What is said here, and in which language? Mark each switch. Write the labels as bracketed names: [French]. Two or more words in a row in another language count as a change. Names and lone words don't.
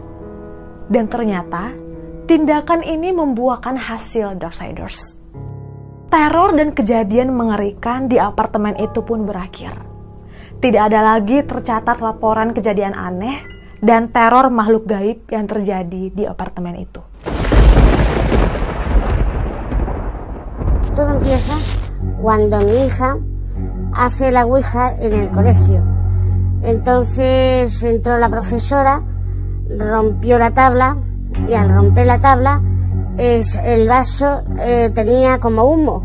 [Indonesian] Dan ternyata, tindakan ini membuahkan hasil, Darksiders. Teror dan kejadian mengerikan di apartemen itu pun berakhir. Tidak ada lagi tercatat laporan kejadian aneh dan teror makhluk gaib yang terjadi di apartemen itu. [Spanish] Todo empieza cuando mi hija hace la ouija en el colegio. Entonces entró la profesora, rompió la tabla y al romper la tabla el vaso tenía como humo.